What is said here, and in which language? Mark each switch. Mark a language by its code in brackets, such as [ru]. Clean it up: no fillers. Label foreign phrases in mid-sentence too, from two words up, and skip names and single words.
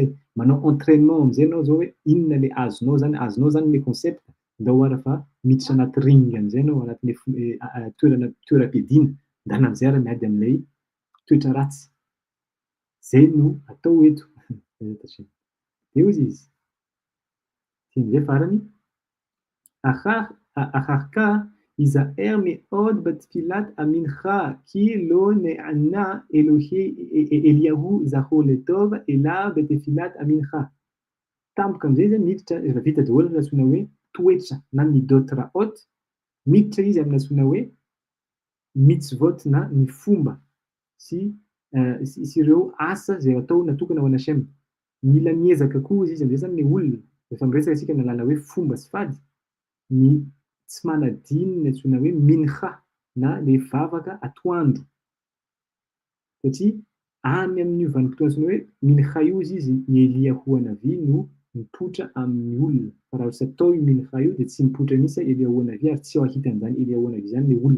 [mg] Manao entraînement am'zay anao zao hoe inona le azonao zany le concept ndao ara fa miditra anaty ring am'zay anao anatin'le toeram-piadiana ndana am'zay ara miady amin'ilay toetra ratsy. Zay no atao eto. De hoy izy teny am'zay farany [he] אחר כך ייזהר מאוד בתפילת המנחה כי לא נענה אליהו זכור לטוב אלא בתפילת המנחה. [mg] Tampoka amin'izay zany miditra rehefa vita daholo ny antsoina hoe toetra na midot raot, miditra izy amin'ny antsoina hoe mitzvot na ny fomba sy ireo asa zay atao natokana ho an'ny Hashem. Mila miezaka koa izy am'zay zany ny olona rehefa miresaka isika ny lalàna hoe fomba sy fady ny tsy manadino ny antsoina hoe mincha na le vavaka atoandro satria any amin'io vanim-potoana antsoina hoe mincha io izy ny Eliahu Hanavi no mipoitra amin'ny olona fa raha tsy atao io mincha io de tsy mipoitra mihitsy Eliahu Hanavi ary tsy ahita an'izany Eliahu Hanavi zany le olona.